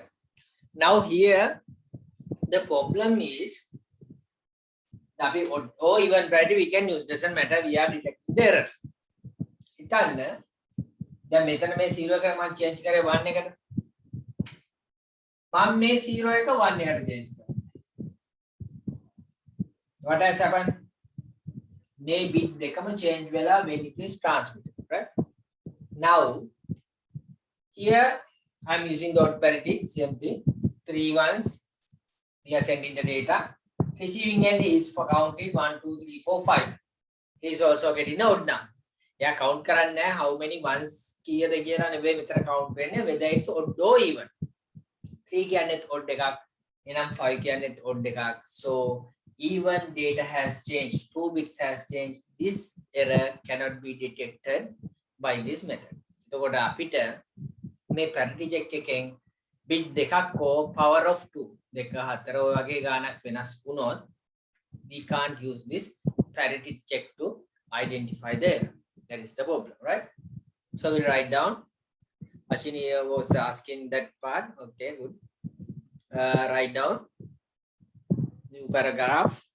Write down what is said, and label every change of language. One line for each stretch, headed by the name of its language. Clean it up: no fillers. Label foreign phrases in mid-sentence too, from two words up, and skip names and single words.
English: Now here the problem is or even parity we can use, doesn't matter, we are detecting the errors.
Sinhala: හිතන්න දැන් මෙතන මේ 0 එක මම change කරේ 1 එකට. මම මේ 0 එක 1 එකට change කරා.
English: What has happened?
Sinhala: මේ bit දෙකම change වෙලා
English: when it is transmitted, right? Now here I'm using the odd parity, same thing. 3 ones, we are sending the data. Receiving end is for counted 1, 2, 3, 4, 5. He is also getting odd number.
Sinhala: Yeah, count කරන්නේ
English: how many ones
Sinhala: කීයද කියලා නෙවෙයි මෙතන count වෙන්නේ,
English: whether it's odd or even.
Sinhala: 3 කියන්නේත් odd එකක්, එනම් 5 කියන්නේත් odd එකක්.
English: So even data has changed, 2 bits has changed, this error cannot be detected by this method.
Sinhala: So අපිට මේ
English: parity check
Sinhala: එකෙන් bit දෙකක් හෝ
English: power of 2
Sinhala: දෙක හතර ඔය වගේ ගානක් වෙනස් වුණොත්
English: we can't use this parity check to identify the error. That is the problem, right? So we write down. Ashini was asking that part. Okay, good. Write down new paragraph.